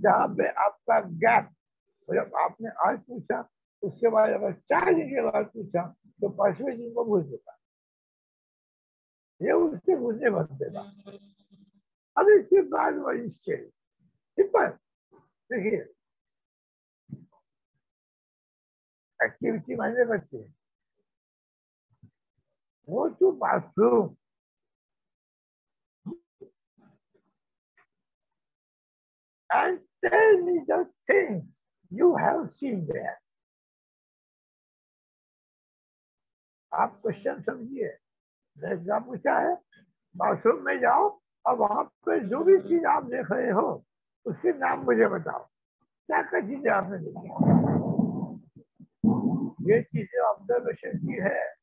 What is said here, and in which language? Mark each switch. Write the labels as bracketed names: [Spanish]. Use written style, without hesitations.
[Hindi] जहाँ पे आपका गैप, जब आपने आज पूछा उसके बाद अगर 4 दिन के बाद पूछा तो 5वें दिन को भूल चुका, ये उससे भूलने बन देगा। अब इसके बाद वही सिंपल, देखिए एक्टिविटी मायने रखती है। [English] वो to bathroom, and tell me the things you have seen there. [Hindi] आप क्वेश्चन समझिए, क्या पूछा है? बाथरूम में जाओ और वहां पे जो भी चीज आप देख रहे हो उसके नाम मुझे बताओ। क्या क्या चीजें आपने देखी, ये चीजें ऑब्जर्वेशन की है।